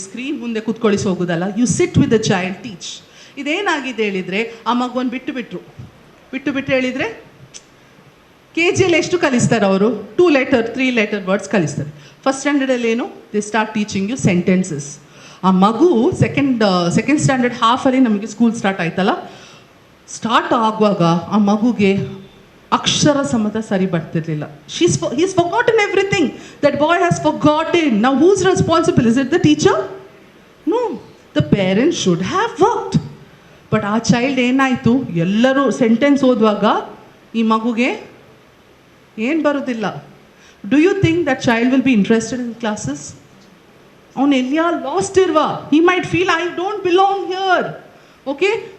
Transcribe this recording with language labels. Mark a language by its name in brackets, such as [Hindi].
[Kannada] Screen ಮುಂದೆ ಕೂತ್ಕೊಳ್ಳಿಸಿ ಹೋಗೋದಲ್ಲ, [English] You sit with the child, teach. [Kannada] ಇದೇನಾಗಿದೆ ಹೇಳಿದರೆ, ಆ ಮಗುವನ್ನು ಬಿಟ್ಟು ಹೇಳಿದರೆ ಕೆ ಜಿಯಲ್ಲಿ ಎಷ್ಟು ಕಲಿಸ್ತಾರೆ ಅವರು? [English] 2 letter 3 letter words ಕಲಿಸ್ತಾರೆ. [Kannada] ಫಸ್ಟ್ ಸ್ಟ್ಯಾಂಡರ್ಡಲ್ಲಿ ಏನು, [English] They start teaching you sentences. [Kannada] ಆ ಮಗು ಸೆಕೆಂಡ್ ಸ್ಟ್ಯಾಂಡರ್ಡ್ ಹಾಫಲ್ಲಿ ನಮಗೆ ಸ್ಕೂಲ್ ಸ್ಟಾರ್ಟ್ ಆಯ್ತಲ್ಲ, ಸ್ಟಾರ್ಟ್ ಆಗುವಾಗ ಆ ಮಗುಗೆ ಅಕ್ಷರ ಸಮೇತ ಸರಿ ಬರ್ತಿರ್ಲಿಲ್ಲ. [English] he's forgotten everything. That boy has forgotten. Now who's responsible? Is it the teacher? No, the parents should have worked. [Kannada] But ಆ ಚೈಲ್ಡ್ ಏನಾಯಿತು, ಎಲ್ಲರೂ ಸೆಂಟೆನ್ಸ್ ಓದುವಾಗ ಈ ಮಗುಗೆ ಏನು ಬರೋದಿಲ್ಲ. [English] Do you think that child will be interested in classes? [Kannada] ಅವನು ಎಲ್ಲಿಯಾ last ಇರುವ, [English] He might feel I don't belong here, okay.